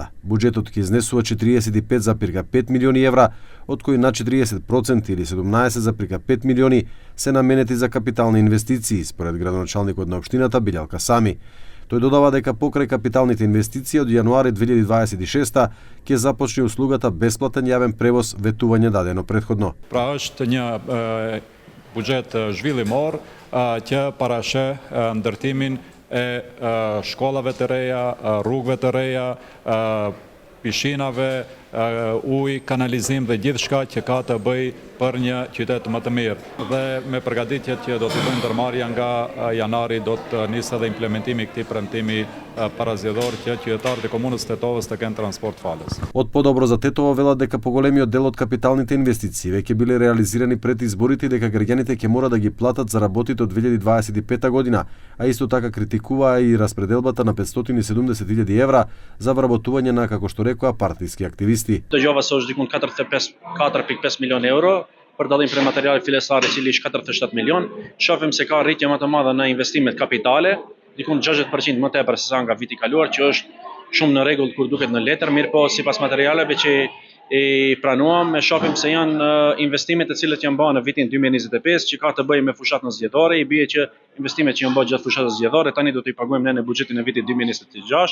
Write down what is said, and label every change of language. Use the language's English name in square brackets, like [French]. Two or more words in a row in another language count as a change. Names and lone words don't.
[Macedonian] Буџетот ќе изнесува 45,5 милиони евра, од кои на 40% или 17,5 милиони се наменети за капитални инвестиции, според градоначалникот на општината Билјалка Сами. Тој додава дека покрај капиталните инвестиции од јануари 2026 ќе започне услугата бесплатен јавен превоз ветување дадено претходно. [Albanian] Buxhet zhvillimor që parashe ndërtimin e shkollave të reja, rrugëve të reja, pishinave, ujë, kanalizim dhe gjithçka që ka të bëjë për një qytet më të mirë. Dhe me përgatitjet që do të bëjmë ndërmarrja nga janari do të nisë edhe implementimi i këtij premtimi parazgjedhor që qytetarët e komunës Tetovës të kenë transport falës. [Macedonian] Од подобро за Тетово велат дека поголемиот дел од капиталните инвестиции веќе биле реализирани пред изборите и дека граѓаните ќе мора да ги платат за работите од 2025 година, а исто така критикуваа и распределбата на 570.000 евра за вработување на, како што рекоа, партиски активисти. [Albanian] Dëgjova se është dikun 4.5 milion euro për dallim prej materialit filestar i cili është 47 milion. Shohim se ka rritje më të madhe në investimet kapitale, dikun 60% më tepër se sa nga viti i kaluar, që është shumë në rregull kur duket në letër, mirë po sipas materialeve që i pranuam, e shohim se janë investimet të cilët janë bërë në vitin 2025 që ka të bëjë me fushatën zgjedhore, i bie që investimet që janë bërë gjatë fushatës zgjedhore tani do t'i paguajmë ne në buxhetin e vitit 2026.